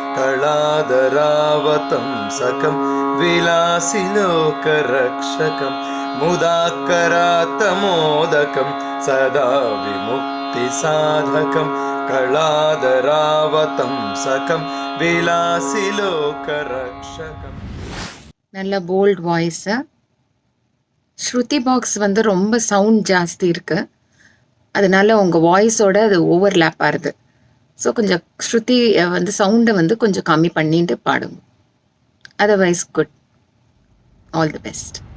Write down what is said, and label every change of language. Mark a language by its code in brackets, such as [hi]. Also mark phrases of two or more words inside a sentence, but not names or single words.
[sa] कलादरावतंसकं विलासिलोकरक्षकं मुदाकरात्तमोदकं सदा विमुक्तिसाधकं कलादरावतंसकं विलासिलोकरक्षकं. [ta] நல்ல [en] bold voice. [ta] ஸ்ருதி பாக்ஸ் வந்து ரொம்ப சவுண்ட் ஜாஸ்தி இருக்குது, அதனால உங்கள் வாய்ஸோட அது ஓவர்லேப் ஆகுது. ஸோ கொஞ்சம் ஸ்ருதி வந்து சவுண்டை வந்து கொஞ்சம் கம்மி பண்ணிட்டு பாடுங்க. [en] Otherwise good. All the best.